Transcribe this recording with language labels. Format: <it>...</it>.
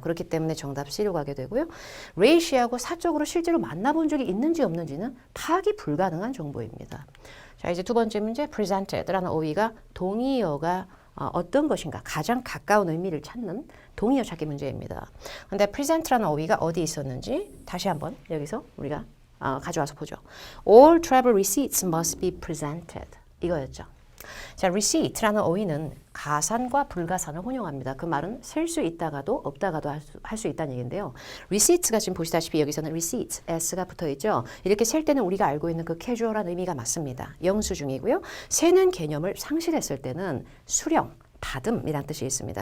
<ko>그렇기 때문에 정답 C로 가게 되고요. 레이 씨하고 사적으로 실제로 만나본 적이 있는지 없는지는 파악이 불가능한 정보입니다. 자, 이제 두 번째 문제 presented라는 어휘가 동의어가 어떤 것인가 가장 가까운 의미를 찾는 동의어 찾기 문제입니다. 근데 present라는 어휘가 어디 있었는지 다시 한번 여기서 우리가 가져와서 보죠.</ko> <en>All travel receipts must be presented.</en> <ko>이거였죠. 자, receipt라는 어휘는 가산과 불가산을 혼용합니다. 그 말은 셀 수 있다가도 없다가도 할 수 있다는 얘기인데요. receipts가 지금 보시다시피 여기서는 receipts, s가 붙어 있죠. 이렇게 셀 때는 우리가 알고 있는 그 캐주얼한 의미가 맞습니다. 영수증이고요. 세는 개념을 상실했을 때는 수령, 받음이란 뜻이 있습니다.</ko>